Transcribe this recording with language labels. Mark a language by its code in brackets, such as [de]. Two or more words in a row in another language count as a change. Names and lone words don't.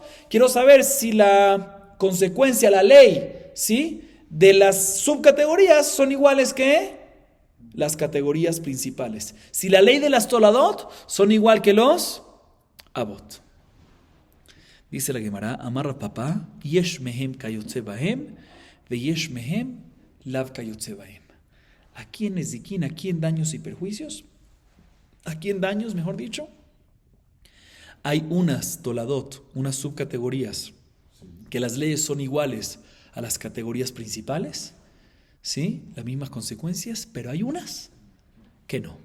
[es] Quiero saber si la consecuencia, la ley, ¿sí?, de las subcategorías son iguales que las categorías principales. Si la ley de las toladot son igual que los Abot. Dice la Gemara, Amar papá, [he] יש מהם כיוצא בהם, ויש מהם לאו כיוצא בהם. [es] Aquí en Nezikin, aquí en daños y perjuicios, aquí en daños, mejor dicho, hay unas toladot, unas subcategorías, que las leyes son iguales a las categorías principales, ¿sí? Las mismas consecuencias, pero hay unas que no.